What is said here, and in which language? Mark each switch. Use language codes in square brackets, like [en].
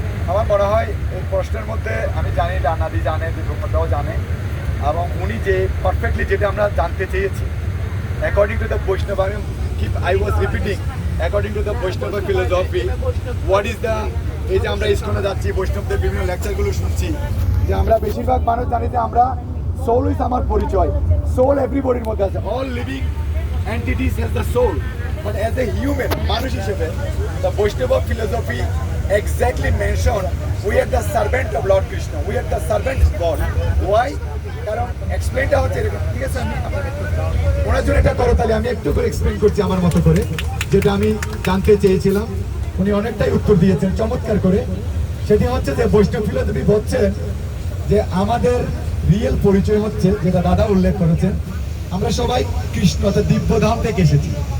[bn] আমার মনে হয় এই প্রশ্নের মধ্যে আমি জানি রানাদি জানে, বিভ্রমদাও জানে, এবং উনি যে পারফেক্টলি যেটা আমরা জানতে চেয়েছি [en] according to the Vaishnava, I was repeating according to the Vaishnava philosophy, what is the, [bn] এই যে আমরা ইস্কনে যাচ্ছি, বৈষ্ণবদের বিভিন্ন লেকচারগুলো শুনছি, যে আমরা বেশিরভাগ মানুষ জানি যে আমরা সোল ইজ আমার পরিচয়, সোল এভরিবডির মধ্যে আছে, [en] all living entities has the soul, but as a human [bn] মানুষ হিসেবে [en] the Vaishnava philosophy exactly mentioned we are the servant of Lord Krishna. We are the servant of God. Why? [bn] কারণ এক্সপ্লেনটা হচ্ছে এরকম, ঠিক আছে? আমি ওনার জন্য এটা করো, তাহলে আমি একটু করে এক্সপ্লেন করছি আমার মতো করে, যেটা আমি জানতে চেয়েছিলাম। উনি অনেকটাই উত্তর দিয়েছেন চমৎকার করে। সেটি হচ্ছে যে বৈষ্ণব ফিলোসফি বলছেন যে আমাদের রিয়েল পরিচয় হচ্ছে, যেটা দাদা উল্লেখ করেছেন, আমরা সবাই কৃষ্ণ অর্থাৎ দিব্যধাম থেকে এসেছি।